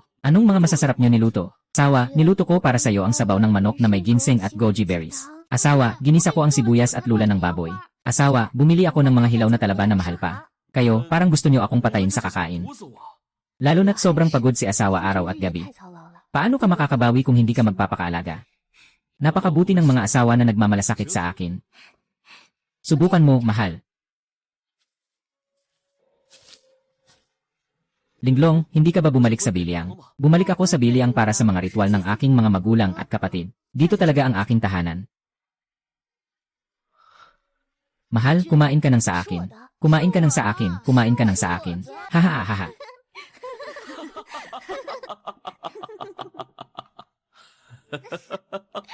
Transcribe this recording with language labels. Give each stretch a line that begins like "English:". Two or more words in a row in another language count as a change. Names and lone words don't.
Filipino: Anong mga masasarap niyo niluto? Asawa, niluto ko para sa iyo ang sabaw ng manok na may ginseng at goji berries. Asawa, ginisa ko ang sibuyas at lula ng baboy. Asawa, bumili ako ng mga hilaw na talaba na mahal pa. Kayo, parang gusto niyo akong patayin sa kakain.
Chinese: 毒死我！
Filipino: Lalo na't sobrang pagod si asawa araw at gabi.
Chinese: 太操劳了。
Filipino: Paano ka makakabawi kung hindi ka magpapakaalaga? Napakabuti ng mga asawa na nagmamalasakit sa akin. Subukan mo, mahal. Linglong, hindi ka ba bumalik sa Biliang? Bumalik ako sa Biliang para sa mga ritual ng aking mga magulang at kapatid. Dito talaga ang aking tahanan. Mahal, kumain ka ng sa akin. Kumain ka ng sa akin. Kumain ka ng sa akin. Haha, haha. Ha ha ha ha.